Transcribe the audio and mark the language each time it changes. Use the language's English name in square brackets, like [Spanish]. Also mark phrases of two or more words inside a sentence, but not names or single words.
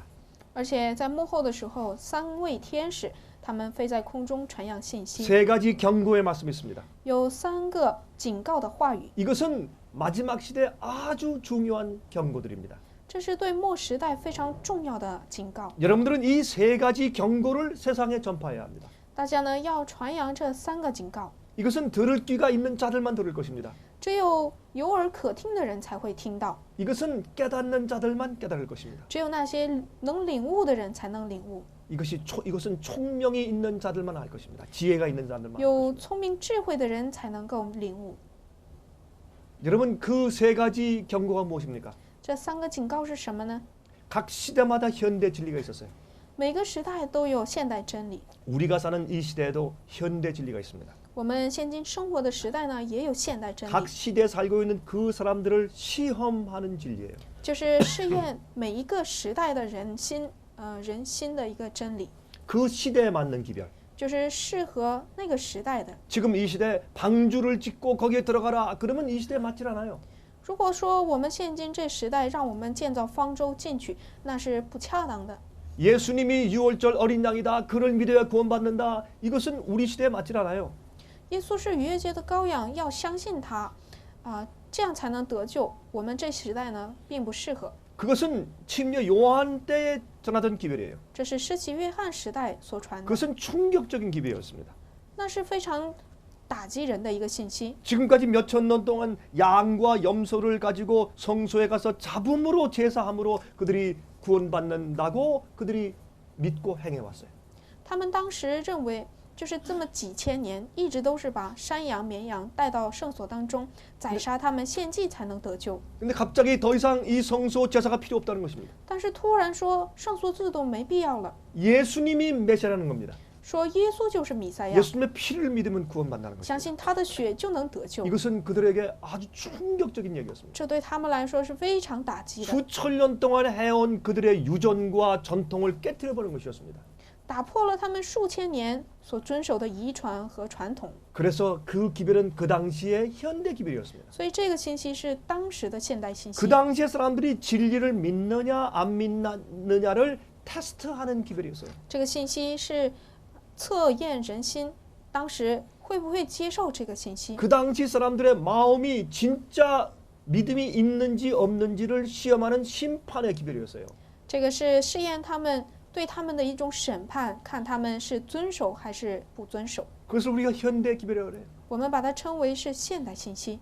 [Chinese] 而且在幕后的时候，3位天使他们飞在空中传扬信息， [Korean] 세 가지 경고의 말씀이 있습니다. [Chinese] 有3个警告的话语， [Korean] 이것은 마지막 시대 아주 중요한 경고들입니다. [Chinese] 这是对末时代非常重要的警告。 [Korean] 여러분들은 이 세 가지 경고를 세상에 전파해야 합니다. [Chinese] 大家呢要传扬这3个警告， [Korean] 이것은 들을 귀가 있는 자들만 들을 것입니다. [Chinese] 只有有耳可听的人才会听到， [Korean] 이것은 깨닫는 자들만 깨달을 것입니다. [Chinese] 只有那些能领悟的人才能领悟， [Korean] 이것은 총명이 있는 자들만 할 것입니다. 지혜가 있는 자들만 할 [Chinese] 有 [Korean] 것입니다. [Chinese] 聪明智慧的人才能够领悟。 [Korean] 여러분 그 세 가지 경고가 무엇입니까? [Chinese] 这3个警告是什么呢？ [Korean] 각 시대마다 현대 진리가 있었어요. [Chinese] 每个时代都有现代真理， [Korean] 우리가 사는 이 시대에도 현대 진리가 있습니다. [Chinese] 我们现今生活的时代呢也有现代真理， [Korean] 각 시대에 살고 있는 그 사람들을 시험하는 진리예요. [Chinese] 就是试验每一个时代的人心的一个真理， [Korean] 그 시대에 맞는 기별. [Chinese] 就是适合那个时代的。 [Korean] 지금 이 시대에 방주를 짓고 거기에 들어가라. 그러면 이 시대에 맞질 않아요. [Chinese] 如果说我们现今这时代让我们建造方舟进去，那是不恰当的。 [Korean] 예수님이 6월절 어린 양이다. 그를 믿어야 구원받는다. 이것은 우리 시대에 맞질 않아요. [Chinese] 耶稣是逾越节的羔羊，要相信他，这样才能得救。我们这时代呢，并不适合。 [Korean] 그것은 침례 요한 때에 전하던 기별이에요. [Chinese] 这是施洗约翰时代所传的， [Korean] 그것은 충격적인 기별이었습니다. [Chinese] 那是非常打击人的一个信息。 [Korean] 지금까지 몇천 년 동안 양과 염소를 가지고 성소에 가서 잡음으로 제사함으로 그들이 구원받는다고 그들이 믿고 행해왔어요. [Chinese] 他们当时认为，就是这么几千年，一直都是把山羊、绵羊带到圣所当中，宰杀他们献祭才能得救。 [Korean] 근데 갑자기 더 이상 이 성소 제사가 필요 없다는 것입니다. [Chinese] 但是突然说圣所制度没必要了， [Korean] 예수님이 메시아라는 겁니다. [Chinese] 说耶稣就是弥赛亚， [Korean] 예수님의 피를 믿으면 구원받는다는 것입니다. [Chinese] 相信他的血就能得救。 [Korean] 이것은 그들에게 아주 충격적인 얘기였습니다. [Chinese] 这对他们来说是非常打击的， [Korean] 수천 년 동안 해온 그들의 유전과 전통을 깨뜨려버린 것이었습니다. [Chinese] 打破了他们数千年所遵守的遗传和传统。 [Korean] 그래서 그 기별은 그 당시의 현대 기별이었습니다. [Chinese] 所以这个信息是当时的现代信息 [Korean] 그 。 당시의 사람들이 진리를 믿느냐 안 믿느냐를 테스트하는 기별이었어요. [Chinese] 这个信息是测验人心，当时会不会接受这个信息？ [Korean] 그 당시 사람들의 마음이 진짜 믿음이 있는지 없는지를 시험하는 심판의 기별이었어요. [Chinese] 这个是试验他们对他们的一种审判，看他们是遵守还是不遵守。 [Korean] 그것을 우리가 현대 기별이라고 그래요. [Chinese] 我们把它称为是现代信息。